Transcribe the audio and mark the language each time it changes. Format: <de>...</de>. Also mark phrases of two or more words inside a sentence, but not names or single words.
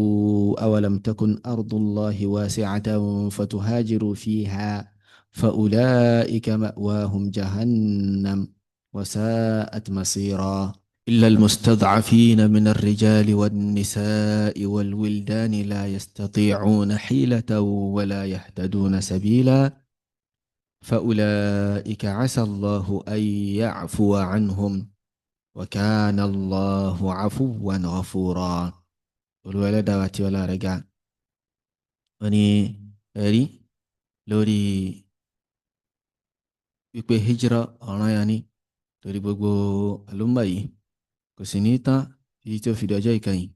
<ar>أولم تكن أرض الله واسعة فتهاجروا فيها فأولئك مأواهم جهنم وساءت مصيرا إلا المستضعفين من الرجال والنساء والولدان لا يستطيعون حيلة ولا يهتدون سبيلا فأولئك عسى الله أن يعفو عنهم وكان الله عفوا غفورا.</ar> <yo>olùwẹ̀lẹ́dà àti ọlá rẹ̀ ga wọ́n ní ẹ̀rí lórí wípé hijira ọ̀ranyàn ni torí gbogbo àlùmọ̀ yìí kò sì ní tán títí tí ó fi di ọjọ́ ìkẹyìn.</yo>